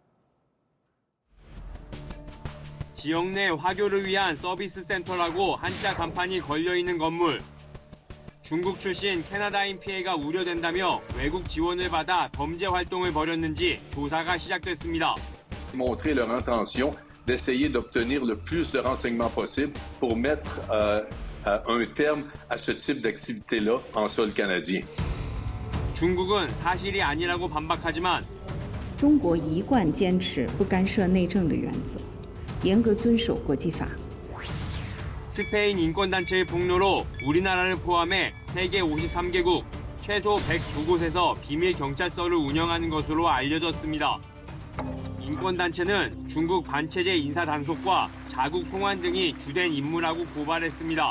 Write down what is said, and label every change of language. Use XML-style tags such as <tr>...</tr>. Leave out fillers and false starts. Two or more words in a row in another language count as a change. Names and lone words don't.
<ko>지역 내 화교를 위한 서비스 센터라고 한자 간판이 걸려있는 건물. 중국 출신 캐나다인 피해가 우려된다며 외국 지원을 받아 범죄 활동을 벌였는지 조사가 시작됐습니다.</ko> <fr>montrer leur intention d'essayer d'obtenir le plus de renseignements possible pour mettre un terme à ce type d'activité-là en sol canadien.</fr> <ko>중국은 사실이 아니라고 반박하지만</ko> <zh>中国一贯坚持不干涉内政的原则，严格遵守国际法。</zh> <ko>스페인 인권단체의 폭로로 우리나라를 포함해 세계 53개국 최소 102곳에서 비밀 경찰서를 운영하는 것으로 알려졌습니다. 인권단체는 중국 반체제 인사 단속과 자국 송환 등이 주된 임무라고 고발했습니다.</ko>